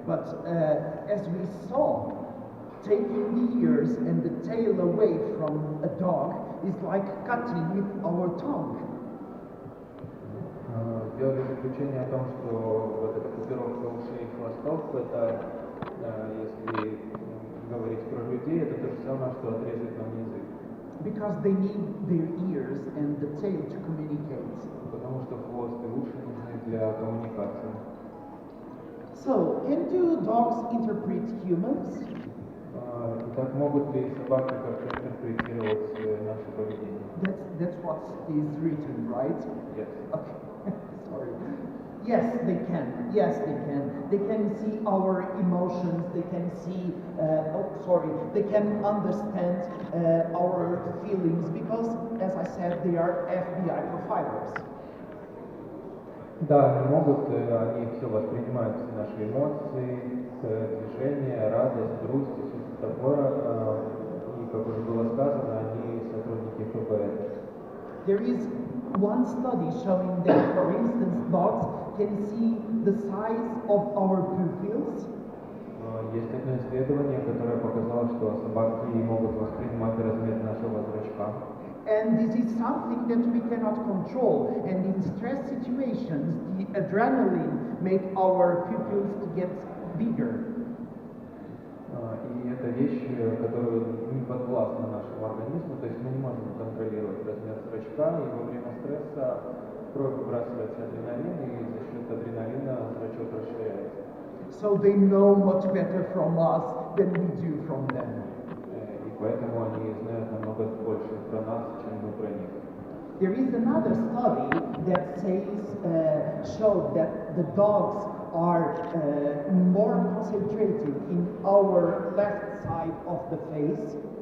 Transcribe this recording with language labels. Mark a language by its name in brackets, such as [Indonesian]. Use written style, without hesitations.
[English] But as we saw, taking the ears and the tail away from a dog is like cutting with our tongue. [Russian] Сделали заключение о том, что вот эта купировка ушей и хвостов, это, если говорить про людей, это то же самое, что отрезать нам язык. [English] Because they need their ears and the tail to communicate. [Russian] Потому что хвост и уши нужны для коммуникации. [English] So, can do dogs interpret humans? [Russian] Так могут ли собаки как-то интерпретировать наше поведение? [English] That's what is written, right? Yes. Okay, sorry. Yes, they can. Yes, they can. They can see our emotions. They can see. They can understand our feelings because, as I said, they are FBI profilers. [Russian] Да, они могут, они все воспринимают, все наши эмоции, движения, радость, грусть, все такое. И, как уже было сказано, они сотрудники ФБР. [English] There is one study showing that, for instance, dogs can see the size of our pupils. [Russian] Есть одно исследование, которое показало, что собаки могут воспринимать размер нашего зрачка. [English] And this is something that we cannot control. And in stress situations, the adrenaline make our pupils to get bigger. [Russian] И это вещь, которая не подвластна нашему организму, то есть мы не можем контролировать размер зрачка, и во время стресса в кровь выбрасывается адреналин, и за счет адреналина зрачок расширяется. [English] So they know much better from us than we do from them. [Russian] И поэтому они знают намного больше про нас, чем мы про них. [English] There is another study that showed that the dogs are more concentrated in our left side of the face.